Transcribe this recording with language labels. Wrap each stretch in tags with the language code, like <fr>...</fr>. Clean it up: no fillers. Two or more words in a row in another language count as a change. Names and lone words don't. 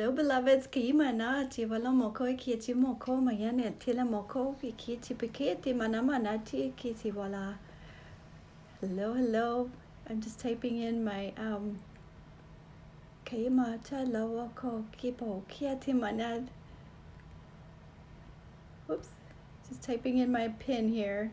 <en>beloveds. Kaimana, Tivala Moko, Kiti Moko, Mayane, Tila Moko, Kiti Pikiti, Manamanati, Kiti Wala. Hello, hello. I'm just typing in my Kaima Talawako Kipo Kiati Manad. Oops. Just typing in my pin here.</en>